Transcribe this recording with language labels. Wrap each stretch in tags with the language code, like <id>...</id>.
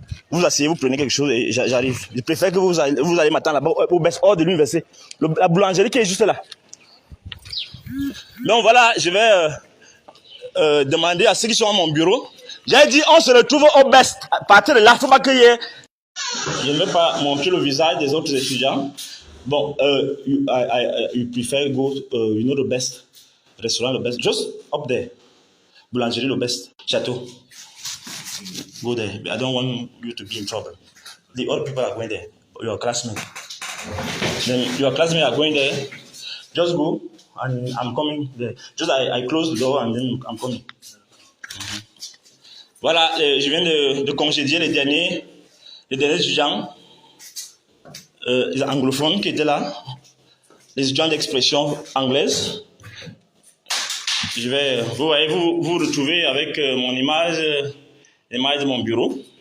<fr>Vous asseyez, vous prenez quelque chose et j'arrive. Je préfère que vous allez m'attendre là-bas au best hors de l'université. La boulangerie qui est juste là. Donc voilà, je vais demander à ceux qui sont à mon bureau. J'ai dit, on se retrouve au best. À partir de là, il ne faut pas qu'il y ait... Je ne vais pas montrer le visage des autres étudiants.</fr> <en>Bon, you prefer go you know the best restaurant, the best, just up there. Boulangerie, the best. Château. Go there. I don't want you to be in trouble. The other people are going there. Your classmates. Then your classmates are going there. Just go, and I'm coming there. Just I close the door and then I'm coming.</en> <fr>Voilà, je viens de congédier les derniers étudiants les anglophones qui étaient là, les étudiants d'expression anglaise. Je vais, vous voyez, vous retrouver avec mon image, l'image de mon bureau.</fr>